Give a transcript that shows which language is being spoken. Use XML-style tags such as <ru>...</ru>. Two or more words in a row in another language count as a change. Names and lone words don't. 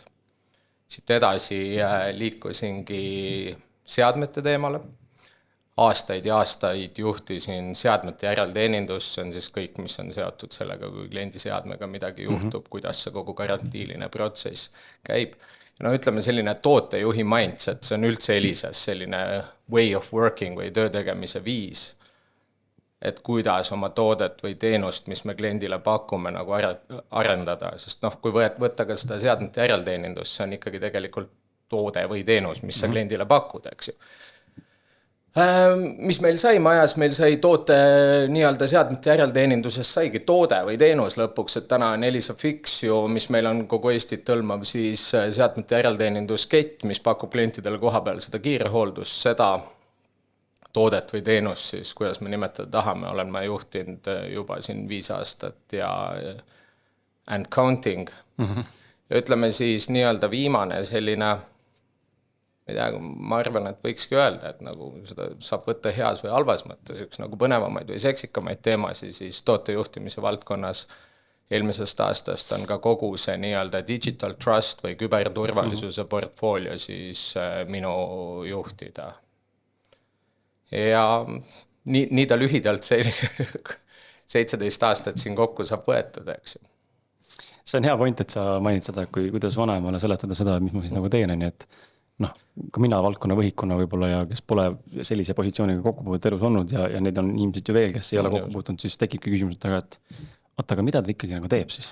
<et>Siit edasi liikusingi seadmete teemale, aastaid ja aastaid juhtisin seadmete järelteenindust, see on siis kõik, mis on seotud sellega, kui kliendi seadmega midagi juhtub, kuidas see kogu karantiiline protsess käib. Ja no ütleme selline tootejuhi mindset, see on üldse Elises selline</et> <en>way of working</en> <et>või töö tegemise viis, et kuidas oma toodet või teenust, mis me kliendile pakume, nagu arendada, sest noh, kui võtta ka seda seadmete järelteenindust, see on ikkagi tegelikult toode või teenus, mis sa kliendile pakud, eks ju. Mis meil sai majas, meil sai toote nii-öelda seadmete järelteenindusest saigi toode või teenus lõpuks, et täna on Elisa Fix ju, mis meil on kogu Eestit hõlmav, siis seadmete järelteeninduskett, mis pakub klientidele koha peal seda kiirhooldust, seda toodet või teenust siis, kuidas me nimetada tahame, olen ma juhtinud juba siin 5 aastat ja</et> <en>and counting.</en> <et>Ja ütleme siis nii-öelda viimane selline, ma arvan, et võikski öelda, et nagu seda saab võtta heas või halvas mõttes, üks nagu põnevamaid või seksikamaid teemasi siis tootejuhtimise valdkonnas eelmisest aastast on ka kogu see nii-öelda</et> <en>digital trust</en> <et>või küberturvalisuse portfoolio siis minu juhtida. Ja nii ta lühidalt 17 aastat siin kokku saab võetud, eks ju. See on hea point, et sa mainid seda, kuidas vanemale seletada seda, mis ma siis nagu teen, nii et noh, ka mina valdkonna võhikuna võib-olla ja kes pole sellise positsiooniga kokkupuudet elus olnud ja neid on ilmselt ju veel, kes ei ole kokkupuutunud, siis tekibki küsimus, et aga mida ta ikkagi nagu teeb siis?</et>